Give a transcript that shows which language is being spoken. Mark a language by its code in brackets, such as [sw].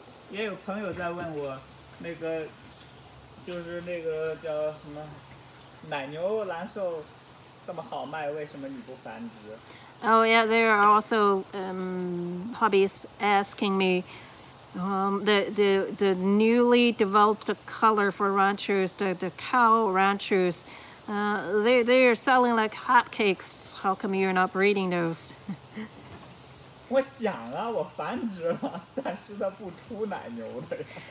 [zh] 也有朋友在问我，那个就是那个叫什么奶牛蓝兽这么好卖，为什么你不繁殖？ [en] Oh yeah, there are also hobbyists asking me the newly developed color for ranchers, the cow ranchers. They are selling like hotcakes. How come you're not breeding those? [zh] 我想啊，我繁殖了，但是它不出奶牛的呀。